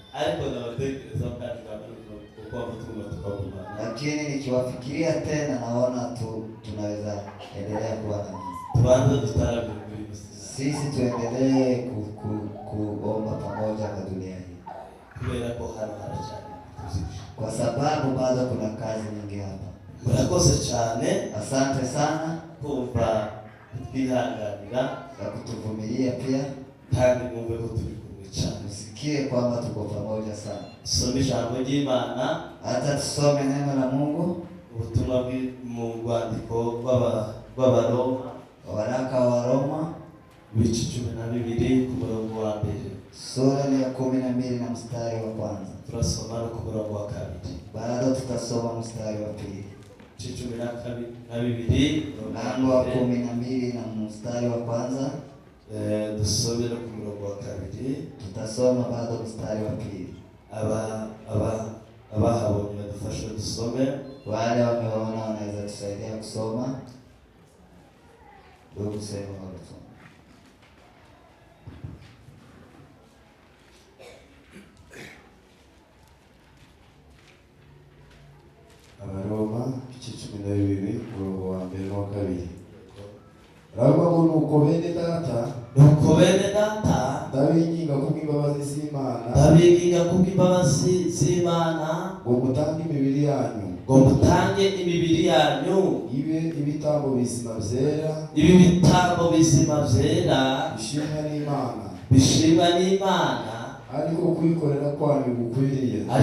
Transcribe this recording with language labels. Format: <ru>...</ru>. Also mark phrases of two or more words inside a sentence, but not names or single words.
<sw>Lakini nikiwafikiria tena naona tunaweza endelea kuwa na misi. Sisi tuendelee kuomba pamoja kwa dunia hii. Kwa sababu bado kuna kazi nyingi hapa.</sw> <rw>Murakoze cyane.</rw> <sw>Asante sana</sw> <rw>kumva twihanganira</rw> <sw>na kutuvumilia pia,</sw> <rw>kandi mumve ko turi kumwe cyane.</rw> <sw>Msikie kwamba tuko pamoja sana.</sw> <rw>Tusome ijambo ry'Imana,</rw> <sw>hata tusome neno la Mungu,</sw> <rw>ubutumwa mu rwandiko rw'Abaroma,</rw> <sw>waraka wa Roma</sw> <rw>ibice 12 ku murongo wa mbere,</rw> <sw>sura ya 12 na mstari wa kwanza.</sw> <rw>Turasoma no ku murongo wa kabiri.</rw> <sw>Bado tutasoma mstari wa pili.</sw> <rw>Ibice 12</rw> <sw>mlango wa 12 na mstari wa kwanza.</sw> <rw>Dusome no ku murongo wa kabiri.</rw> <sw>Tutasoma bado mstari wa pili.</sw> <rw>Abahabonye badufashe dusome.</rw> <sw>Wale wameona wanaweza tusaidia kusoma. Ndio kusema kusoma.</sw> <rw>Abaroma igice 12 umurongo wa mbere n'uwa kabiri. Ravuga ngo nuko bene data ndabinginga kubw'imbabazi z'Imana ngo mutange imibiri yanyu ibe ibitambo bizima byera bishimwa n'Imana ariko kwikorera kwanyu gukwiriye.</rw>